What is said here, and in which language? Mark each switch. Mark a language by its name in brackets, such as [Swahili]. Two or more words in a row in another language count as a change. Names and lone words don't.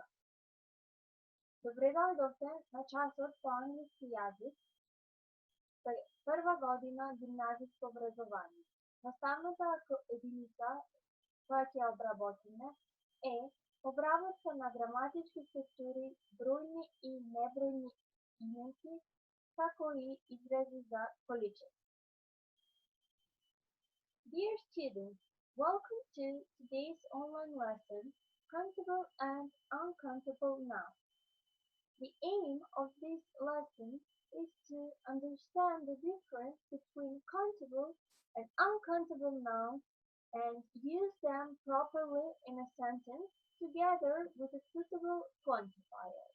[Macedonian] Добре дојдовте на часот по англиски јазик за прва година гимназиско образование. Наставната единица која ќе обработиме е обработка на граматички структури, бројни и небројни именки, како и изрази за количество. [English] Dear students, welcome to today's online lesson, Countable and Uncountable Nouns. The aim of this lesson is to understand the difference between countable and uncountable nouns and use them properly in a sentence together with a suitable quantifier.